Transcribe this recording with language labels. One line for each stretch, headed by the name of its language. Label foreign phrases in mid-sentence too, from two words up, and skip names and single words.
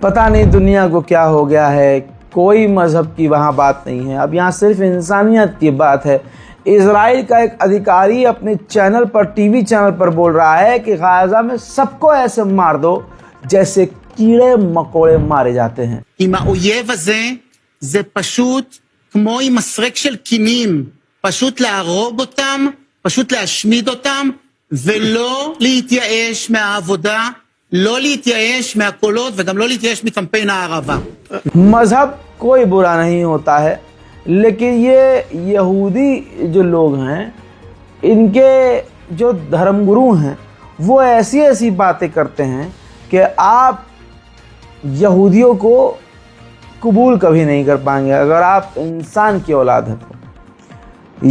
Hindi: पता नहीं दुनिया को क्या हो गया है। कोई मजहब की वहाँ बात नहीं है, अब यहाँ सिर्फ इंसानियत की बात है। इजराइल का एक अधिकारी अपने चैनल पर,
English: TV channel
Hindi: पर बोल रहा है कि गाज़ा में सबको ऐसे मार दो जैसे कीड़े मकोड़े मारे जाते हैं।
Hebrew: עם האויב הזה זה פשוט כמו עם מסרק של קינים, פשוט להרוג אותם, פשוט להשמיד אותם ולא להתייאש מהעבודה, לא להתייאש מהקולות וגם לא להתייאש מקמפיין הערבה.
Hindi: मजहब कोई बुरा नहीं होता है, लेकिन ये यहूदी जो लोग हैं, इनके जो धर्मगुरु हैं वो ऐसी ऐसी बातें करते हैं कि आप यहूदियों को कबूल कभी नहीं कर पाएंगे अगर आप इंसान की औलाद है तो।